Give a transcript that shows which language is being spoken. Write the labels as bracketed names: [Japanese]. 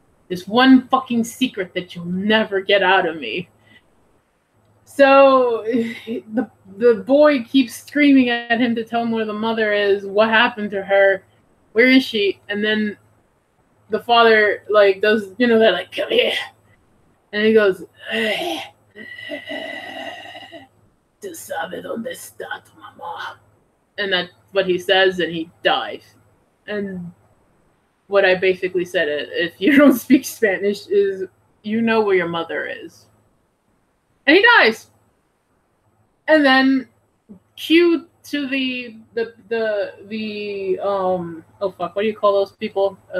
[English] This one fucking secret that you'll never get out of me. So the boy keeps screaming at him to tell him where the mother is, what happened to her, where is she? And then the father, like, does, you know, that, like, come here. And he goes, [Spanish] ¿Tú sabes dónde está tu mamá? [English] And that's what he says, and he dies. And what I basically said, if you don't speak Spanish, is you know where your mother is. And he dies. And then cue to the oh fuck, what do you call those people?